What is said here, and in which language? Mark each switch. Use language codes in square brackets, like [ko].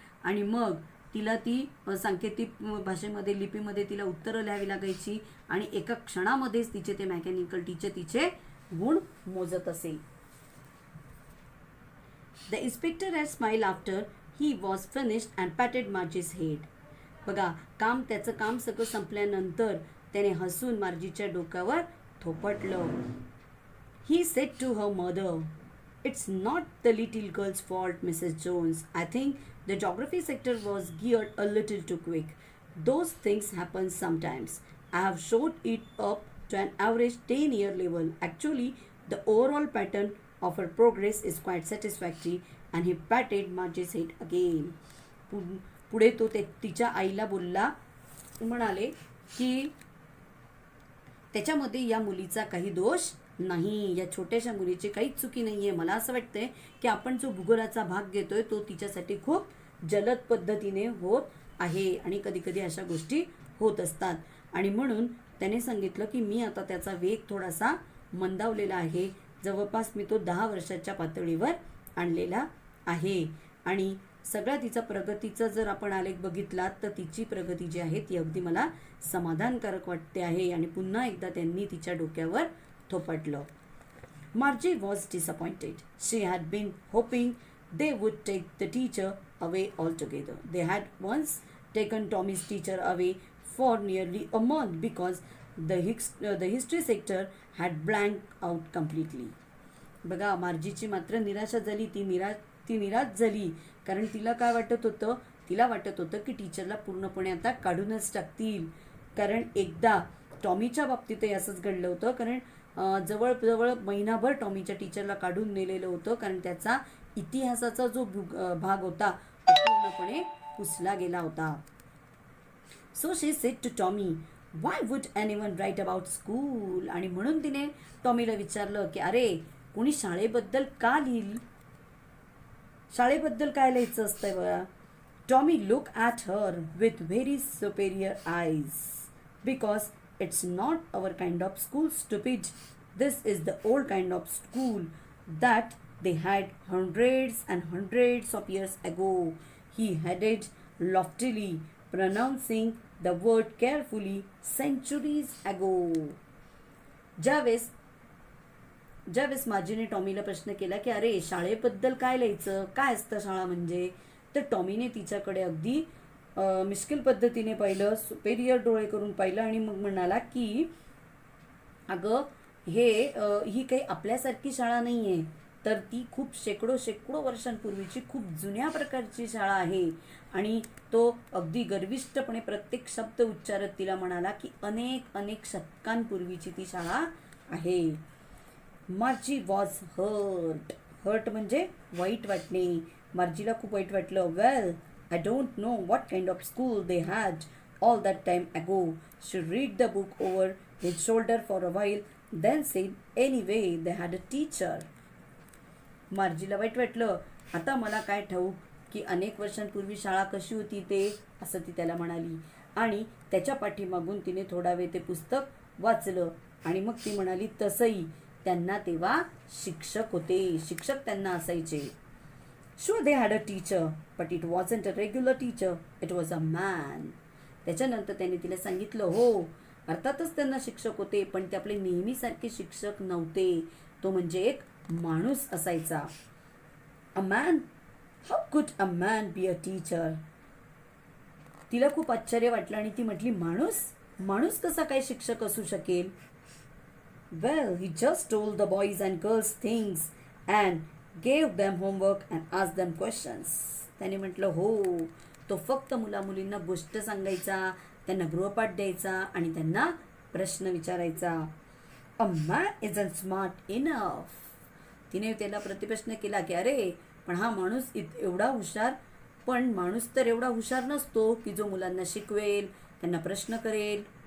[mr] आणि मग तिला ती सांकेतिक भाषेमध्ये लिपीमध्ये तिला उत्तरं लिहावी लागायची आणि एका क्षणामध्येच तिचे ते मेकॅनिकल टीचर तिचे गुण मोजत असे. [en] The inspector had smile after he was finished and patted Margie's head. [mr] बघा, त्याचं काम सगळं संपल्यानंतर त्याने हसून मार्जीच्या डोक्यावर थोपटलं. [en] He said to her mother, "It's not the little girl's fault, Mrs. Jones. I think the geography sector was geared a little too quick. Those things happen sometimes. I have shot it up to an average 10-year level. Actually, the overall pattern of her progress is quite satisfactory." And he patted Margie's head again. [mr] पुढे तो तिच्या आईला बोलला, म्हणाले की त्याच्यामध्ये या मुलीचा काही दोष नाही, या छोट्याशा मुलीची काहीच चुकी नाही आहे. मला असं वाटतंय की आपण जो भूगोलाचा भाग घेतोय तो तिच्यासाठी खूप जलद पद्धतीने होत आहे आणि कधी कधी अशा गोष्टी होत असतात. आणि म्हणून त्याने सांगितलं की मी आता त्याचा वेग थोडासा मंदावलेला आहे. जवळपास मी तो 10 वर्षाच्या पातळीवर आणलेला आहे आणि सगळ्या तिचा प्रगतीचा जर आपण आलेख बघितला तर तिची प्रगती जी आहे ती अगदी मला समाधानकारक वाटते आहे. आणि पुन्हा एकदा त्यांनी तिच्या डोक्यावर थोपटलं. [en] Margie was disappointed. She had been hoping they would take the teacher away altogether. They had once taken Tommy's teacher away for nearly a month because the history sector had blanked out completely. [mr] बघा, मार्जीची मात्र निराशा झाली. ती निराश झाली कारण तिला काय वाटत होतं, तिला वाटत होतं की टीचरला पूर्णपणे आता काढूनच टाकतील. कारण एकदा टॉमीच्या बाबतीतही असंच घडलं होतं. कारण जवळजवळ महिनाभर टॉमीच्या टीचरला काढून नेलेलं होतं कारण त्याचा इतिहासाचा जो भाग होता तो पूर्णपणे पुसला गेला होता. [en] So she said to Tommy, why would anyone write about school. [mr] आणि म्हणून तिने टॉमीला विचारलं की अरे, कोणी शाळेबद्दल का लिहिल, शाळेबद्दल काय लिहायचं असतंय बघा. [en] Tommy look at her with very superior eyes because it's not our kind of school, stupid. This is the old kind of school that they had hundreds and hundreds of years ago. He added loftily, pronouncing the word carefully, centuries ago. [mr] ज्यावेळेस माजीने टॉमीला प्रश्न केला की अरे, शाळेबद्दल काय लिहायचं, काय असतं शाळा म्हणजे, तर टॉमीने तिच्याकडे अगदी मिश्किल पद्धतीने पाहिलं, सुपेरियर डोळे करून पाहिलं आणि मग म्हणाला की अगं, ही काही आपल्यासारखी शाळा नाही आहे, तर ती खूप शेकडो वर्षांपूर्वीची खूप जुन्या प्रकारची शाळा आहे. आणि तो अगदी गर्विष्ठपणे प्रत्येक शब्द उच्चारत तिला म्हणाला की अनेक शतकांपूर्वीची ती शाळा आहे. मार्जी [en] was hurt [mr] म्हणजे वाईट वाटणे. मार्जीला खूप वाईट वाटलं. [en] Well, I don't know what kind of school they had all that time ago. She read the book over his shoulder for a while, then said, anyway, they had a teacher. [mr] मार्जीला वाईट वाटलं. आता मला काय ठाऊक की अनेक वर्षांपूर्वी शाळा कशी होती ते, असं ती त्याला म्हणाली. आणि त्याच्या पाठीमागून तिने थोडा वेळ ते पुस्तक वाचलं आणि मग ती म्हणाली, तसंही त्यांना तेव्हा शिक्षक होते, शिक्षक त्यांना असायचे. [en] Sure, they had a teacher, but it wasn't a regular teacher. It was a man. [mr] त्याच्यानंतर त्याने तिला सांगितलं, हो, अर्थातच त्यांना शिक्षक होते, पण ते आपले नेहमीसारखे शिक्षक नव्हते. तो म्हणजे एक माणूस असायचा. [en] A man? How could a man be a teacher? [mr] तिला खूप आश्चर्य वाटलं आणि ती म्हटली, माणूस कसा काय शिक्षक असू शकेल? [en] Well, he just told the boys and girls things and gave them homework and asked them questions. [mr] त्याने म्हटलं, हो, तो फक्त मुलींना गोष्ट सांगायचा, त्यांना गृहपाठ द्यायचा आणि त्यांना प्रश्न विचारायचा. [en] A man isn't smart enough. [mr] तिने त्याला प्रतिप्रश्न केला की अरे, पण हा माणूस एवढा हुशार, पण माणूस तर एवढा हुशार नसतो की जो मुलांना शिकवेल, त्यांना प्रश्न करेल.